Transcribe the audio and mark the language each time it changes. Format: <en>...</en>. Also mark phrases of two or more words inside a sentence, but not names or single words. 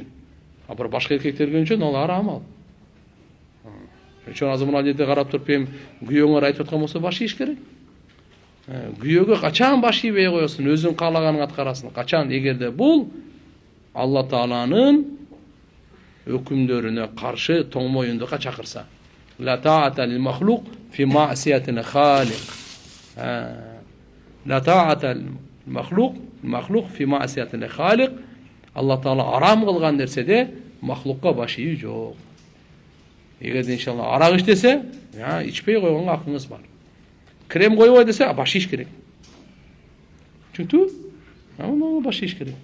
<ky>А бир башка эркектерге үчүн ал арам ал. Ошон азыр мына жерде карап туруп күйөөңөр айтып аткан болсо баш ийиш керек. Күйөөгө качан баш ийбей коесуң, өзүң каалаганын аткарасың. Качан? Эгерде бул Алла Тааланын өкүмдөрүнө каршы тоң моюндукка чакырса.</ky> <ar>لا طاعة لمخلوق في معصية الخالق. لا طاعة لمخلوق في معصية الخالق.</ar> <ky>Алла Таала арам кылган нерседе махлукка баш ийүү жок. Эгерде иншалла арак ичтесе, ичпей койгонго акыңыз бар. Крем койбой десе, баш ийиш керек. Түшүнүктүбү? Аны баш ийиш керек.</ky>